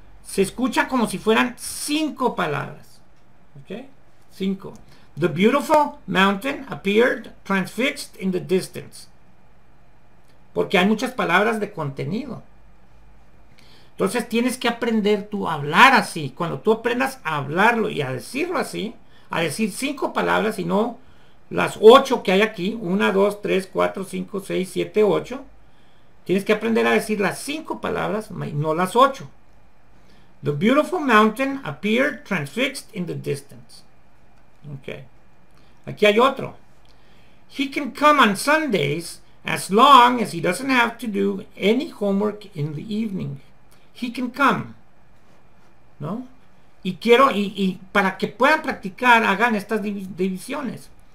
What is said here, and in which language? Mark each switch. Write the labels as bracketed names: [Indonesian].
[Spanish] Se escucha como si fueran 5 palabras. ¿Ok? 5. [English] The beautiful mountain appeared transfixed in the distance. [Spanish] Porque hay muchas palabras de contenido. Entonces tienes que aprender tú a hablar así. Cuando tú aprendas a hablarlo y a decirlo así, a decir 5 palabras y no las 8 que hay aquí, 1, 2, 3, 4, 5, 6, 7, 8, tienes que aprender a decir las 5 palabras, no las 8. [English] The beautiful mountain appeared transfixed in the distance. Okay. [Spanish] Aquí hay otro. [English] He can come on Sundays as long as he doesn't have to do any homework in the evening. He can come. ¿No? [Spanish] Y quiero, y para que puedan practicar, hagan estas divisiones.